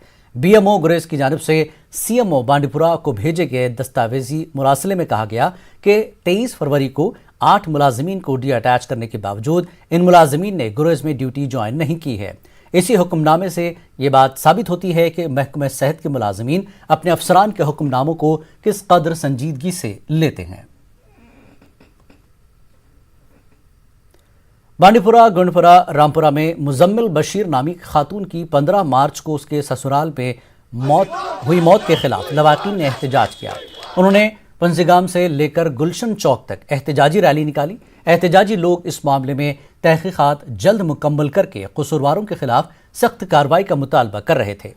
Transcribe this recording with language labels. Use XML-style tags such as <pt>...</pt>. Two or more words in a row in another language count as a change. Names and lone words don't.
<ur>بی ایم او گریز کی جانب سے سی ایم او بانڈی پورہ کو بھیجے گئے دستاویزی مراسلے میں کہا گیا کہ 23 فروری کو 8 ملازمین کو ڈی اٹیچ کرنے کے باوجود ان ملازمین نے گریز میں ڈیوٹی جوائن نہیں کی ہے. اسی حکم نامے سے یہ بات ثابت ہوتی ہے کہ محکمہ صحت کے ملازمین اپنے افسران کے حکم ناموں کو کس قدر سنجیدگی سے لیتے ہیں. بانڈی پورہ, گنڈپورہ, رامپورہ میں مزمل بشیر نامی خاتون کی 15 مارچ کو اس کے سسرال میں موت کے خلاف لواحقین نے احتجاج کیا. انہوں نے پنزگام سے لے کر گلشن چوک تک احتجاجی ریلی نکالی. احتجاجی لوگ اس معاملے میں تحقیقات جلد مکمل کر کے قصورواروں کے خلاف سخت کارروائی کا مطالبہ کر رہے تھے.</ur>